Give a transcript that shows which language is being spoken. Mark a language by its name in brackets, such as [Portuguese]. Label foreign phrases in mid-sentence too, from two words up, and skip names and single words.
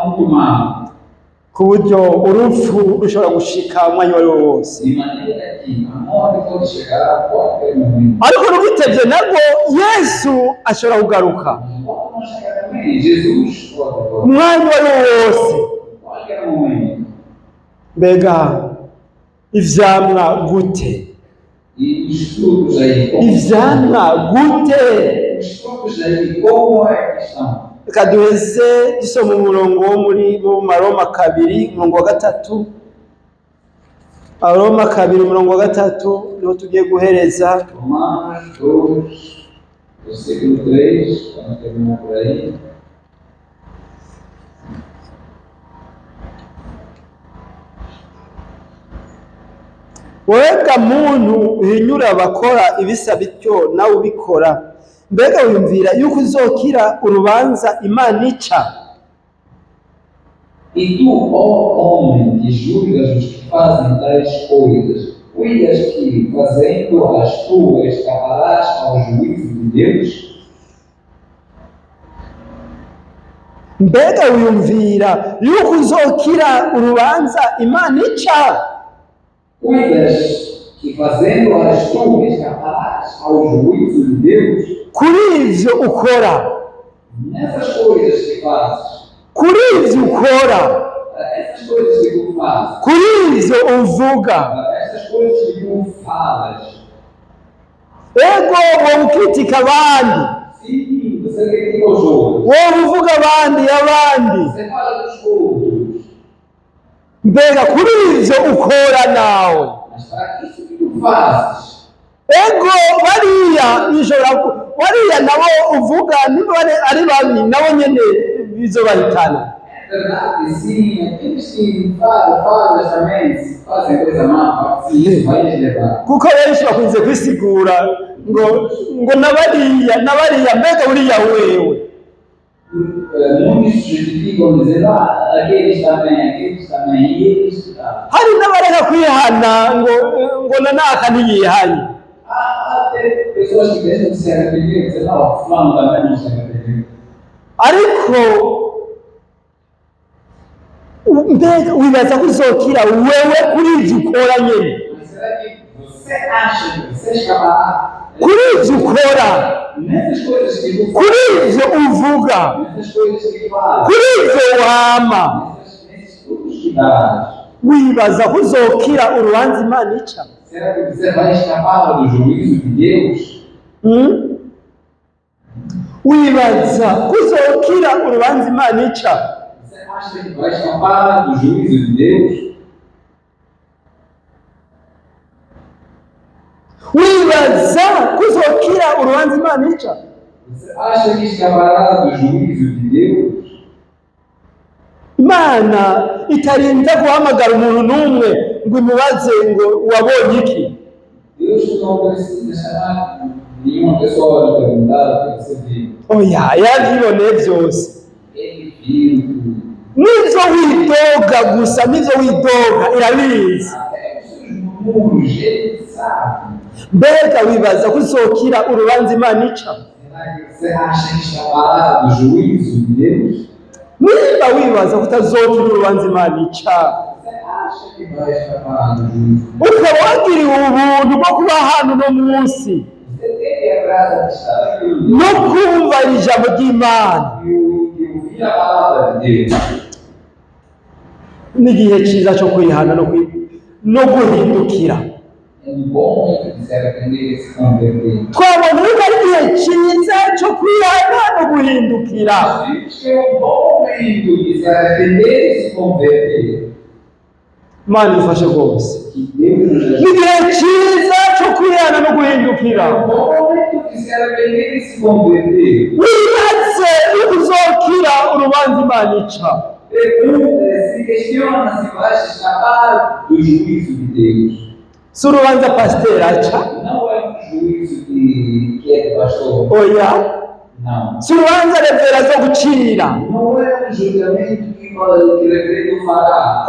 [Portuguese] Está muito mal. [Rundi] ku buryo urupfu rushobora gushika umwanya wari wo wose. [Portuguese] De maneira que a morte pode chegar a qualquer momento. [Rundi] Ariko rubitevye nabwo Yesu ashobora kugaruka [Portuguese] Pode não chegar também. Jesus pode voltar. [Rundi] umwanya wari wo wose. [Portuguese] Qualquer momento. [Rundi] Mbega ivyamwa gute? [Portuguese] E os frutos aí, [Rundi] Ivyamwa gute? [Portuguese] os frutos aí, como é que estão? [Rundi] Reka duheze dusoma umurongo wo muri mu Maroma 2 umurongo wa 3. Maroma 2 umurongo wa 3 niho tugiye guhereza. [Portuguese] Romanos 2, versículo 3, vamos terminar por aí. [Rundi] Wega muntu uhinyura abakora ibisa bityo nawe ubikora, mbega wiyumvira yuko uzokira urubanza Imana ica? [Portuguese] E tu, ó homem, que julgas os que fazem tais coisas, cuidas que, fazendo-as tu, escaparás ao juízo de Deus? [Rundi] Mbega wiyumvira yuko uzokira urubanza Imana ica? [Portuguese] Cuidas que, fazendo-as tu, escaparás ao juízo de Deus? [Rundi] Kuri ivyo ukora, [Portuguese] Nessas coisas que fazes, [Rundi] kuri ivyo ukora, [Portuguese] essas coisas que tu fazes, [Rundi] kuri ivyo uvuga, [Portuguese] essas coisas que tu falas, [Rundi] ego wowe ukitika abandi, [Portuguese] sim, você critica os outros, [Rundi] wowe uvuga abandi [Portuguese] você fala dos outros, [Rundi] mbega kuri ivyo ukora nawe, [Portuguese] mas para isso que tu fazes, [Rundi] ego bariya nabo uvuga niba ari babi nabo nyene bizobahitana. [Portuguese] é verdade, sim, aqueles que falas também, se fazem coisa má, sim, vai lhes levar. [Rundi] Kuko benshi bakunze kwisigura ngo nabariya mbega uriya wewe. [Portuguese] Muitos justificam dizendo, aqueles também, e eles. [Rundi] Hari n'abareka kwihana ngo nanaka ntiyihanye. [Portuguese] Há até pessoas que deixam de se arrepender e dizem, não, fulano também não se arrependeu. [Rundi] Ariko mbega wibaza ko uzokira wewe kuri ivyo ukora nyene, [Portuguese] Mas será que você acha que você escapará [Rundi] kuri ivyo ukora, [Portuguese] nessas coisas que tu [Rundi] kuri [Portuguese] fazes, [Rundi] ivyo uvuga, [Portuguese] nessas coisas que falas, [Rundi] kuri ivyo wama, [Portuguese] nesses frutos que dás? [Rundi] wibaza ko uzokira urubanza Imana ica? [Portuguese] Será que você vai escapar do juízo de Deus? [Rundi] Wibaza ko uzokira urubanza Imana ica? [Portuguese] Você acha que vai escapar do juízo de Deus? [Rundi] Wibaza ko uzokira urubanza Imana ica? [Portuguese] Você acha que escapará do juízo de Deus? [Rundi] Imana itarinda guhamagara umuntu n'umwe ngo imubaze ngo wabonye iki? [Portuguese] Deus não precisa chamar nenhuma pessoa para perguntar o que você viu. [Rundi] Oya, yavyiboneye vyose. [Portuguese] Ele viu tudo. [Rundi] Nivyo widoga gusa, nivyo widoga irabizi. [Portuguese] Até os seus murmúrios, ele sabe. [Rundi] Mbega wibaza ko uzokira urubanza Imana ica? [Portuguese] Será que você acha que escapará do juízo de Deus? [Rundi] Niba wibaza ko utazokira urubanza Imana ica, [Portuguese] Você acha que vai escapar do juízo? [Rundi] ukaba wagiriwe ubuntu bwo kuba hano uno munsi [Portuguese] Você teve a graça de estar aqui [Rundi] no kumva ijambo ry'Imana, [Portuguese] e ouvir a palavra de Deus. [Rundi] n'igihe ciza cyo kwihana no guhindukira. [Portuguese] É um bom momento de se arrepender e se converter. [Rundi] Twabona yuko ari igihe ciza cyo kwihana no guhindukira. [Portuguese] Isso é um bom momento de se arrepender e se converter. [Rundi] Imana ifashe rwose. [Portuguese] Que Deus nos ajude. [Rundi] N'igihe ciza cyo kwihana no guhindukira. [Portuguese] É um bom momento de se arrepender e se converter. [Rundi] Wibaze yuko uzokira urubanza Imana ica. [Portuguese] Se questiona se vai escapar do juízo de Deus. [Rundi] Si urubanza pasiteri aca? [Portuguese] Não é um juízo que é do pastor. [Rundi] Oya. [Portuguese] Não. [Rundi] Si urubanza revera zo gucira? [Portuguese] Não é um julgamento que o reverendo fará.